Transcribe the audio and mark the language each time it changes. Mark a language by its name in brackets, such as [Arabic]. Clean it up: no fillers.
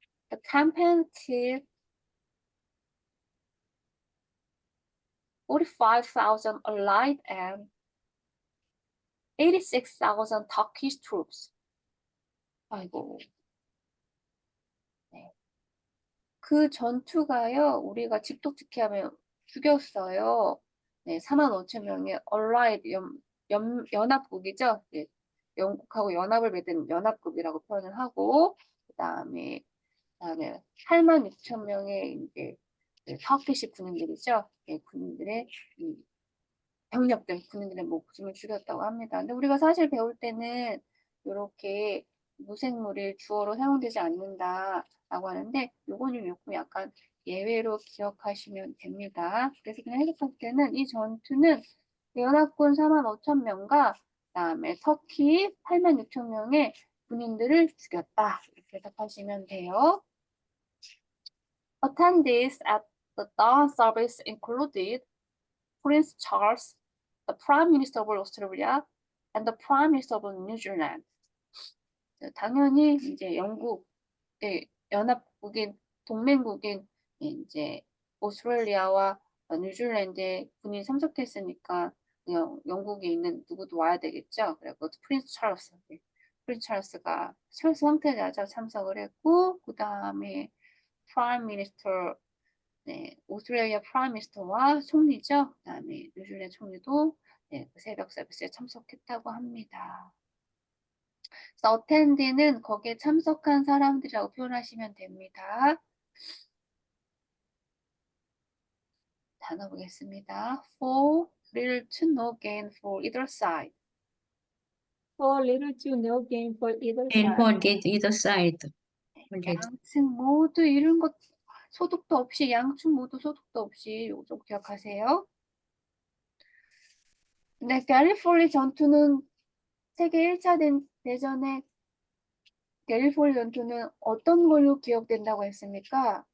[English] The campaign killed 45,000 Allied and 86,000 Turkish troops. [Korean] 아이고. 네. 그 전투가요, 우리가 직독직해하면 죽였어요. 네, 45,000명의 Allied 연합국이죠. 네, 영국하고 연합을 맺은 연합국이라고 표현을 하고, 그다음에 86,000명의 이제 터키시 군인들이죠. 네, 군인들의 군인들의 목숨을 죽였다고 합니다. 근데 우리가 사실 배울 때는 이렇게 무생물이 주어로 사용되지 않는다라고 하는데 요거는 조금 약간 예외로 기억하시면 됩니다. 그래서 그냥 해석할 때는 이 전투는 연합군 45,000명과 그다음에 터키 86,000명의 군인들을 죽였다. 이렇게 해석하시면 돼요. [English] Attendees at the dawn service included Prince Charles, the Prime Minister of Australia, and the Prime Minister of New Zealand. [Korean] 당연히 이제 영국의 연합국인 동맹국인 이제 오스트레일리아와 뉴질랜드의 군인이 참석했으니까 영국에 있는 누구도 와야 되겠죠. 그리고 프린스 찰스가 찰스 황태자가 참석을 했고 그 다음에 프라임 미니스터 오스트레일리아 프라임 미니스터와 총리죠. 그다음에 뉴질랜드 총리도 그 새벽 서비스에 참석했다고 합니다. 그래서 attendee는 거기에 참석한 사람들이라고 표현하시면 됩니다. 단어 보겠습니다. [English] For little to no gain for either side. for little to no gain for either and side. for either side. [Korean] 양측 모두 이런 것 소득도 없이 양측 모두 소득도 없이 요거 좀 기억하세요. 네, 갤리폴리 전투는 세계 1차 대전의 갤리폴리 전투는 어떤 걸로 기억된다고 했습니까?